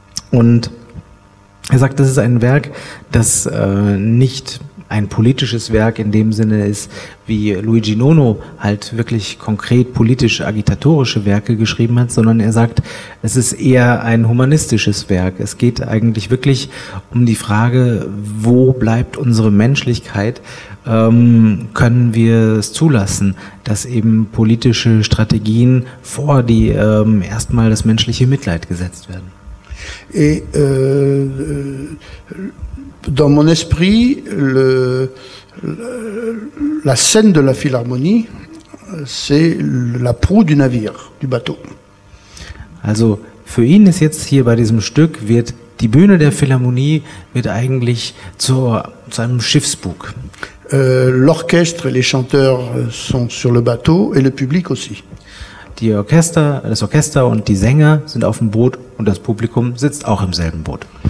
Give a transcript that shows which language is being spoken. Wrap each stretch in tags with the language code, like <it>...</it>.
<de>Und er sagt, das ist ein Werk, das nicht ein politisches Werk in dem Sinne ist, wie Luigi Nono halt wirklich konkret politisch-agitatorische Werke geschrieben hat, sondern er sagt, es ist eher ein humanistisches Werk. Es geht eigentlich wirklich um die Frage, wo bleibt unsere Menschlichkeit? Können wir es zulassen, dass eben politische Strategien vor die erstmal das menschliche Mitleid gesetzt werden?</de> <fr>Et dans mon esprit, la scène de la Philharmonie, c'est la proue du navire, du bateau.</fr> <de>Also für ihn ist jetzt hier bei diesem Stück, wird die Bühne der Philharmonie wird eigentlich zu einem Schiffsbug.</de> <fr>L'orchestre et les chanteurs sont sur le bateau et le public aussi.</fr> <de>Das Orchester und die Sänger sind auf dem Boot und das Publikum sitzt auch im selben Boot.</de>